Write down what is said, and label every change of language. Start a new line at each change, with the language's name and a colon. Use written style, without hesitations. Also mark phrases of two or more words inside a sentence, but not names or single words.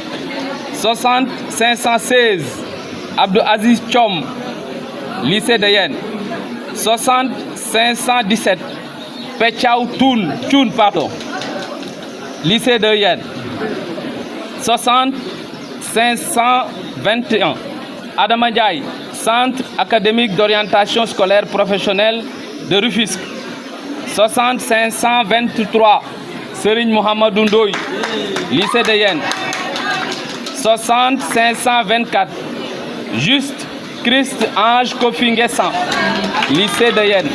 French: 60 516 Abdou Aziz Chom, lycée de Yen. 60 517 Pechaou Toun, pardon, lycée de Yen. 60 521 Adama Ndiaye, Centre académique d'orientation scolaire professionnelle de Rufisque. 60 523 Serigne Mohamedou Ndoye, lycée de Yen. 60 524 Juste Christ Ange Kofi Nguessan, lycée de Yen.